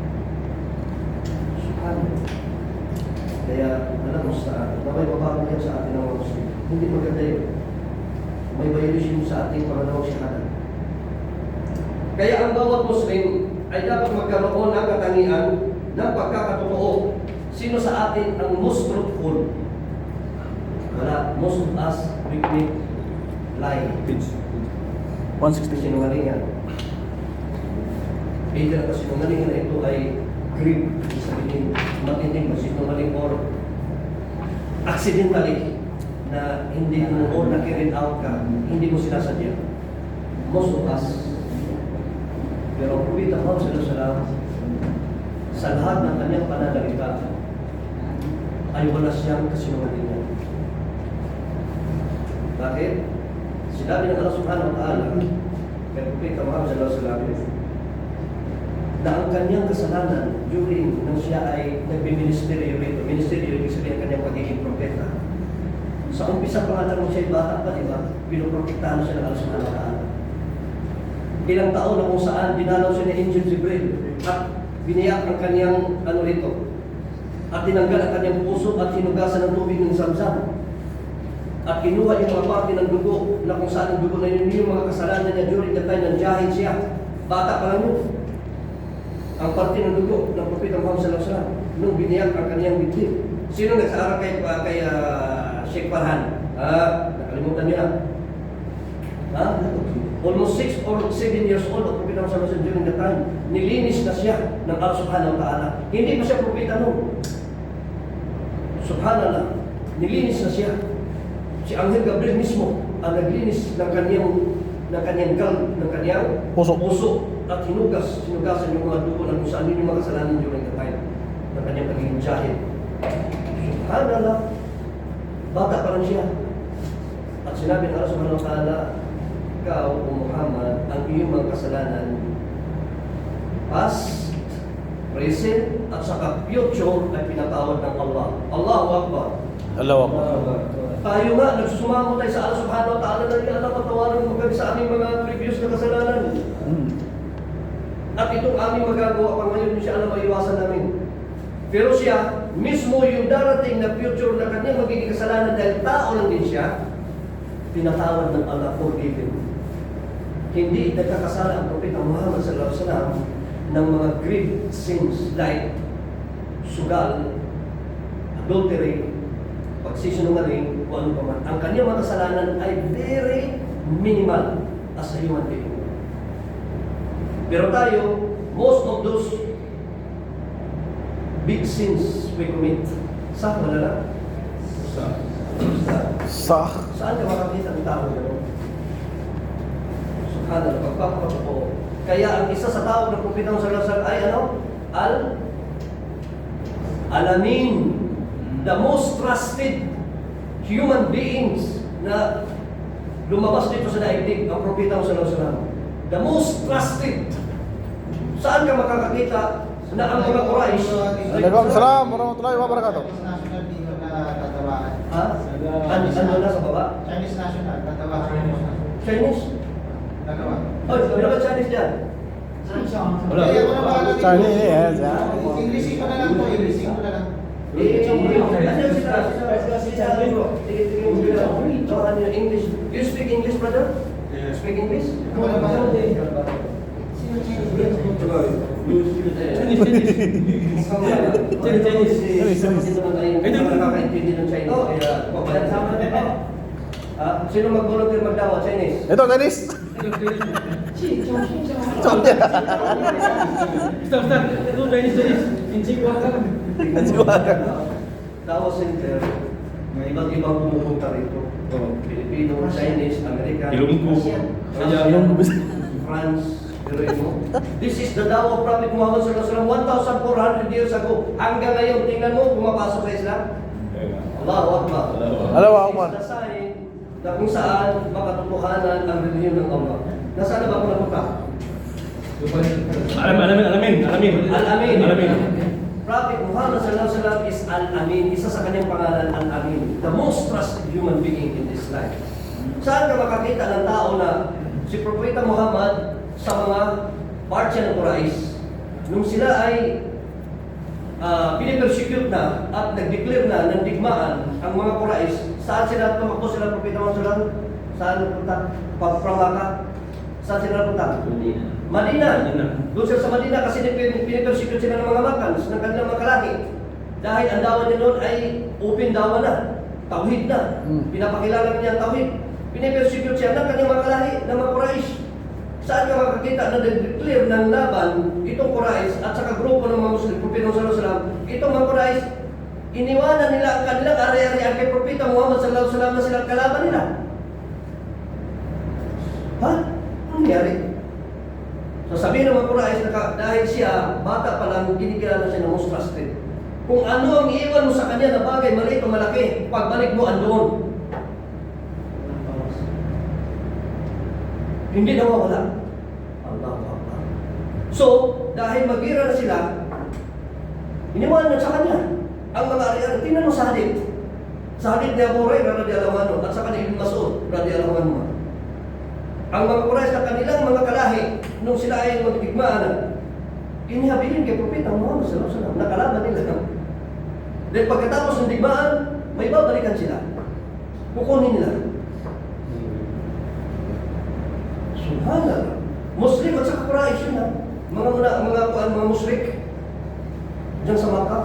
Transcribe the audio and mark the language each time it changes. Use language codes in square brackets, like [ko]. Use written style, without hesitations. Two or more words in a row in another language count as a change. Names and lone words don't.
[tl] Kaya, alam mo sa may babago yan sa atin ng mga Muslim. Hindi maganda yun. May violation sa ating pangalawang shahada. Kaya ang bawat Muslim ay dapat magkaroon ng katangian ng pagkakatotoo. Sino sa atin ang [en] most truthful? [tl] Wala. [en] Most of us, we lie. 160. [tl] Sinungalingan. Either ang kasinungalingan na ito ay grip, sabihin, matinding masinungaling or accidentally na hindi mo or na-carried out ka, hindi mo sinasadya. [en] Most of us. [tl] Pero ang Prophet Muhammad [ar] sallallahu alaihi wasallam [tl] sa lahat ng kanyang pananalita ay wala siyang kasinungalingan. Bakit? Sinabi ng Allah [ar] subhanahu wa ta'ala [tl] kay Prophet Muhammad [ar] sallallahu alaihi wasallam [tl] na ang kanyang kasalanan during nang siya ay nagbiministeryo rito. Ministeryo, ibig sabihin ang kanyang pagiging propeta. Sa umpisa pa nga nung siya ay bata pa, di ba? Pinoprotektahan siya ng Allah [ar] subhanahu wa ta'ala. [tl] Ilang taon na kung saan dinalaw siya ni Angel Jibril at biniyak ang kanyang rito. At tinanggal ang kanyang puso at hinugasan ng tubig ng Zamzam. At kinuha yung mga parte ng dugo na kung saan ang dugo na yun yung mga kasalanan niya [en] during the time [tl] ng jahil siya. Bata pa lang yun. Ang parte ng dugo ng Propeta Muhammad [ar] sallallahu alaihi wasallam [tl] nung biniyak ang kaniyang bibig. Sino nag-aaral kay Sheikh Farhan? Nakalimutan niya. [en] Almost 6 or 7 years old [tl] ang Propeta Muhammad [ar] sallallahu alaihi wasallam [en] during the time. [tl] Nilinis na siya ng Allah [ar] subhanahu wa ta'ala. [tl] Hindi pa siya propeta noon. Subhanallah. Nilinis na siya. Si Anghel Gabriel mismo ang naglinis ng kanyang puso at sinugasan yung mga dugo na kung saan yung mga kasalanan [en] during the time [tl] ng kanyang pagiging jahil. Subhanallah, bata pa lang siya. At sinabi ng Allah [ar] subhanahu wa ta'ala, [tl] ikaw o Muhammad, ang iyong mga kasalanan [en] past, present, [tl] at saka future ay pinatawad ng Allah. [ar] Allahu Akbar. Allahu Akbar. [tl] Tayo nga, nagsusumamo tayo sa Allah [ar] subhanahu wa ta'ala [tl] na niya Allah patawaran mo kami sa aming mga previous na kasalanan. At itong aming magagawa pa ngayon, siya alam maiwasan namin. Pero siya, mismo yung darating na future na kanyang magiging kasalanan dahil tao lang din siya, pinatawad ng Allah, forgiven. Hindi nagkakasala ang Propeta Muhammad [ar] sallallahu alaihi wasallam [tl] ng mga [en] great sins [tl] like sugal, adultery, pagsisinungaling, kung ano pa man. Ang kanyang mga kasalanan ay [en] very minimal as a human being. [tl] Pero tayo, [en] most of those big sins we commit, [tl] sa wala lang? Saan ka makakita ng tao gano'n? Subhanallah, pagpapakotoo. Kaya ang isa sa tao ng Propeta [ar] sallallahu alaihi wasallam [tl] ay alamin, [en] the most trusted human beings [tl] na lumabas dito sa daigdig, ang Propeta [ar] sallallahu alaihi wasallam. [en] The most trusted. [tl] Saan ka makakakita na ang mga Quraysh? [ar] Waalaikumsalam warahmatullahi wabarakatuh. [tl] National team na tatawaan. Ha? Ano na sa baba? Chinese national, dalawa. Chinese? Dalawa. Oh, meron ba Chinese dyan? Wala. Eh, ako na bahala dito. [en] Chinese, yes, [tl] Inglesin ko na lang to, Inglesin ko na lang. [en] English. You speak English, brother? Yeah. Speak English? [tl] Ako na bahala. Sino mag-volunteer magdawa? Chinese? Ito, Chinese. Dawa Center, may iba't ibang pumupunta rito. Filipino, Chinese, American, Ilonggo. Ilonggo. France, pero ito. [en] This is the Dawa of Prophet Muhammad [ar] sallallahu alaihi wasallam [en] 1,400 years ago. [tl] Hanggang ngayon, tingnan mo, pumapasok sa Islam. [ar] Allahu Akbar. Allahu Akbar. [tl] This is the sign na kung saan makatotohanan ang relihiyon ng Allah. Nasaan na ba ako napunta? Alamin. [en] Al-Amin. Prophet Muhammad [ar] sallallahu alaihi wasallam [en] is Al-Amin. [tl] Isa sa kanyang pangalan, Al-Amin. [en] The most trusted human being in this life. [tl] Saan ka makakita ng tao na si Propeta Muhammad sa mga party ng Quraysh, nung sila ay pinipersecute na at nag-declare na ng digmaan ang mga Quraysh, saan sila tumakbo sila Propeta Muhammad [ar] sallallahu alaihi wasallam? [tl] Saan napunta? Pag-Pramaka? Saan sila napunta? Madina. Doon sila sa Madina kasi pinipersecute sila ng mga Makans, ng kanilang mga kalahi. Dahil ang dawa niya noon ay open dawa na, tauhid na. Pinapakilala niya ang tauhid. Pinipersecute siya ng kanilang mga kalahi, ng mga Quraysh. Saan ka makakita na nag-declare ng laban itong Quraysh at saka grupo ng mga Muslim, Propeta [ar] sallallahu alaihi wasallam, [tl] itong mga Quraysh, iniwanan nila ang kanilang ari-arian kay Propeta Muhammad [ar] sallallahu alaihi wasallam [tl] na silang kalaban nila. Ha? Ano nangyari? Sasabihin ng mga Quraysh na dahil siya, bata pa lang, kinikilala siya ng [en] most trusted. [tl] Kung ano ang iiwan mo sa kanya na bagay, maliit o malaki, pagbalik mo andoon. Hindi nawawala. [ar] Allahu Akbar. [tl] So, dahil magira na sila, iniwan na sa kanya ang mga ari-ari. Tingnan mo sa hadith. Sa hadith ni Abu Hurairah [ar] radhiyallahu anhu [tl] at sa kanila Ibn Mas'ud [ar] radhiyallahu anhu. [tl] Ang mga Quraysh na kanilang mga kalahi nung sila ay magdigmaan, inihabilin kay Propeta Muhammad [ar] sallallahu alaihi wasallam, [tl] nakalaban nila. Then pagkatapos ng digmaan, may babalikan sila. Kukunin nila. Subhanallah. Muslim at saka Quraysh yun ha. Mga musyrik diyan sa Makkah.